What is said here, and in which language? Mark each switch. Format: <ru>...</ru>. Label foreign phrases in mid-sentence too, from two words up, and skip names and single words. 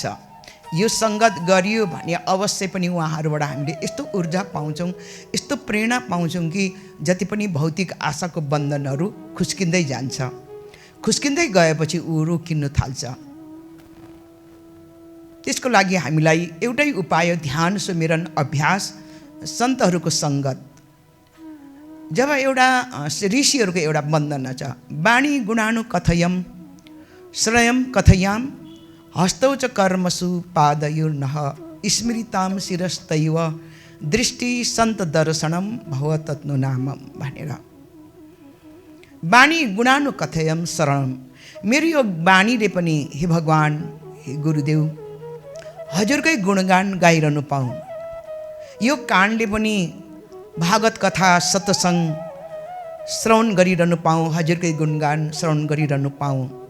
<ne>यो सङ्गत गरियो भने अवश्य पनि उहाँहरूबाट हामीले यस्तो ऊर्जा पाउँछौँ, यस्तो प्रेरणा पाउँछौँ कि जति पनि भौतिक आशाको बन्धनहरू खुस्किँदै जान्छ। खुस्किँदै गएपछि ऊ रोकिन थाल्छ। त्यसको लागि हामीलाई एउटै उपाय ध्यान, सुमिरन, अभ्यास, सन्तहरूको सङ्गत। जब एउटा ऋषिहरूको एउटा वन्दना छ,</ne> <sa>वाणी गुणानु कथयम श्रयम कथयाम हस्तौ च कर्मसु पादयोर्नः स्मृताम शिरस्तैव दृष्टि सन्त दर्शनम भव तत्नु नामम भनेर। वाणी गुणानु कथयम शरणम,</sa> <ne>मेरो यो वाणीले पनि हे भगवान, हे गुरुदेव, हजुरकै गुणगान गाइरहनु पाऊँ। यो कानले पनि भागवत कथा सत्सङ्ग श्रवण गरिरहनु पाऊँ, हजुरकै गुणगान श्रवण गरिरहनु पाऊँ।</ne>